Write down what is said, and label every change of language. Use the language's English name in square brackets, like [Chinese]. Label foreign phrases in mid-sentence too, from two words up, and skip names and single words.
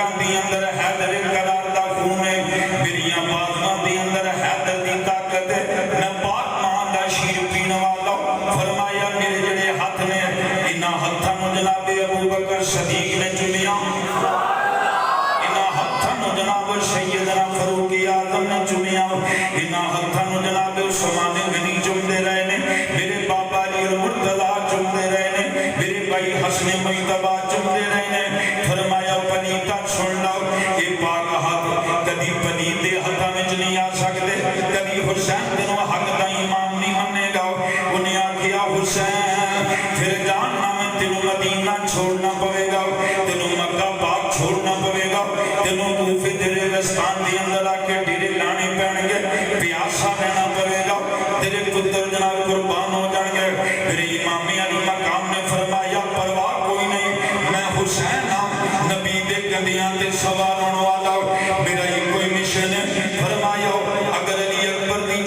[Punjabi] دی اندر حیدر قرار دا خون ہے میریاں بازواں دی اندر حیدر دی طاقت ہے میں پاک ماں دا شیر پین والا فرمایا میرے جڑے ہاتھ نے انہاں ہتھاں نوں جناب ابو بکر صدیق نے چومیا انہاں ہتھاں نوں جناب سیدنا فاروق اعظم نے چومیا انہاں ہتھاں نوں جناب عثمان غنی چومدے رہے نے میرے بابا علی مرتضی چومدے رہے نے میرے بھائی حسن مجتبی چومدے رہے نے فرمایا پلیتا سن لو اے پاک ہاتھ کدی پلیت دے ہتھاں وچ نہیں آ سکدے کدی حسین تینوں حق دا امام نہیں منے گا انہیں آکھیا حسین پھر جاننا میں تینوں مدینہ چھوڑنا پوے گا تینوں مکہ پاک چھوڑنا پوے گا تینوں کوفے تیرے رستان دی اندر آ کے ڈیرے لانے پین گے پیاسا رہنا پوے گا تیرے پتر جناب قربان ہو جان گے میرے امام علی مقام نے فرمایا پرواہ کوئی نہیں میں حسین ہاں نبی دے گدیاں تے سوار ہونے والا میرا یہ کوئی مشن ہے فرمایا اگر علی اکبر دی